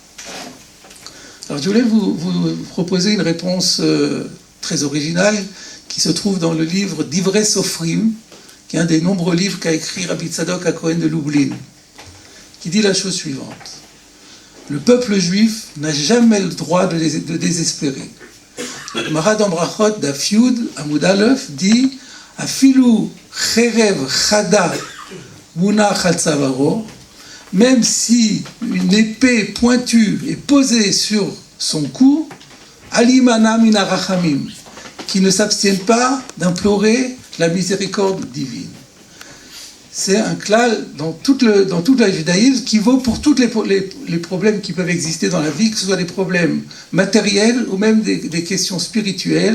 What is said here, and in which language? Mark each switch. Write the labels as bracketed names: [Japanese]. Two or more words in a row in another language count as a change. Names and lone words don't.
[French] Alors, je voulais vous proposer une réponse très originale qui se trouve dans le livre d'Ivrei Sofrim, qui est un des nombreux livres qu'a écrit Rabbi Tzadok HaKohen de Lublin, qui dit la chose suivante. Le peuple juif n'a jamais le droit de désespérer. La Gemara dans Brachot [Hebrew] דף י' עמוד א [French] dit [Hebrew] אפילו חרב חדה מונחת על צווארו, [French] même si une épée pointue est posée sur son cou, [Hebrew] אל ימנע מן הרחמים, [French] qui ne s'abstiennent pas d'implorer la miséricorde divine. C'est un klal dans toute la judaïsme qui vaut pour tous les problèmes qui peuvent exister dans la vie, que ce soit des problèmes matériels ou même des questions spirituelles.